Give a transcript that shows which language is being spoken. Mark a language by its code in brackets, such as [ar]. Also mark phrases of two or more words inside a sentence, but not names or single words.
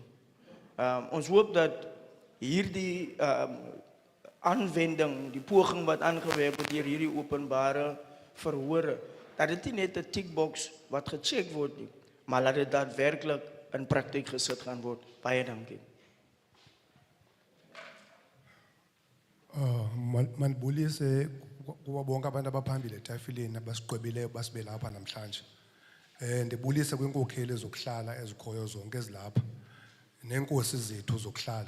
[af] Ons hoop dat hierdie aanwending, die poging wat aangewerp word deur hierdie openbare verhore, dat dit nie net 'n tickbox wat gecheck word nie, maar dat dit daadwerklik in praktyk gesit gaan word. Baie dankie. [xh] Mandibulise kuba bonke abantu abaphambili etafileni abasiqwebileyo basibe lapha namhlanje. Ndibulise kwinkokheli zokuhlala ezikhoyo zonke ezilapha nenkosi zethu zokuhlala.